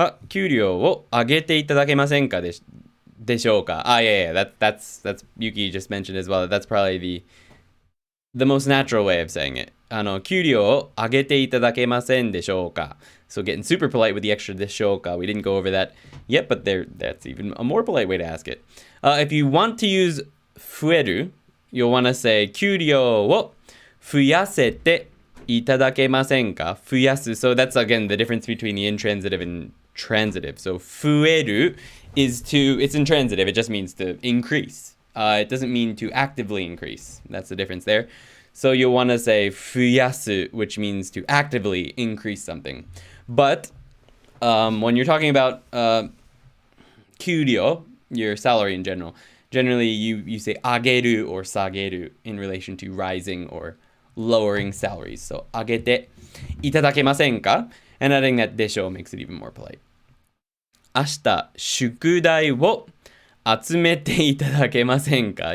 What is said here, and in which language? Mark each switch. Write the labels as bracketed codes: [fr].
[ja] 給料を上げていただけませんかでしょうか? [en] Yeah, that's Yuki just mentioned as well. That's probably the most natural way of saying it. [ja] 給料を上げていただけませんでしょうか? [en] So getting super polite with the extra でしょうか. We didn't go over that yet, but that's even a more polite way to ask it. If you want to use 増える, you'll want to say [ja] 給料を増やせていただけませんか? 増やす. [en] So that's again the difference between the intransitive and transitive. So 増える it's intransitive. It just means to increase. It doesn't mean to actively increase. That's the difference there. So you'll want to say 増やす, which means to actively increase something. But when you're talking about 給料, your salary in general, generally you say 上げる or 下げる in relation to rising or lowering salaries. [ja] So 上げていただけませんか? [en] And adding that でしょ makes it even more polite. [ja] 明日宿題を集めていただけませんか?